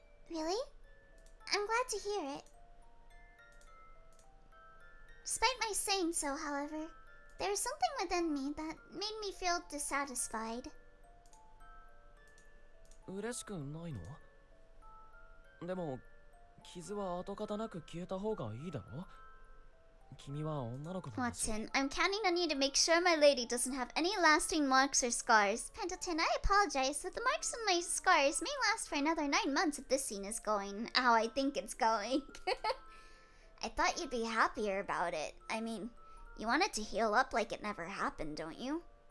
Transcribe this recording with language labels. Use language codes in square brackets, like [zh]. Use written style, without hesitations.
[en] Really? I'm glad to hear it. Despite my saying so, however, there was something within me that made me feel dissatisfied. [ja] 嬉しくないの？でも傷は跡形なく消えた方がいいだろ？君は女の子なんだし。 [en] Watson, I'm counting on you to make sure my lady doesn't have any lasting marks or scars. Pendleton, I apologize, but the marks on my scars may last for another 9 months if this scene is going how I think it's going. I thought you'd be happier about it. I mean, you want it to heal up like it never happened, don't you?